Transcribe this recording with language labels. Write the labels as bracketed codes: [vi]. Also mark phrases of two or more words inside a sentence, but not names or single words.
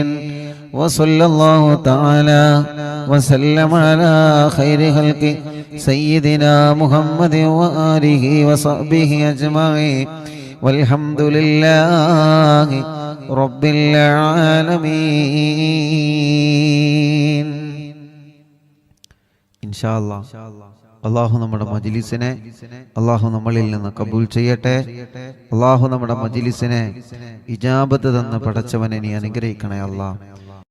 [ar] وصلى الله تعالى وسلم على خير خلق سيدنا محمد وآله وصحبه أجمعين والحمد لله رب العالمين. إن شاء الله [ml] അള്ളാഹു നമ്മുടെ മജ്‌ലിസിനെ അള്ളാഹു നമ്മളിൽ നിന്ന് കബൂൽ ചെയ്യട്ടെ. അള്ളാഹു നമ്മുടെ മജ്‌ലിസിനെ ഇജാബത്ത് തന്ന് പടച്ചവനെ നീ അനുഗ്രഹിക്കണേ അല്ലാഹ്.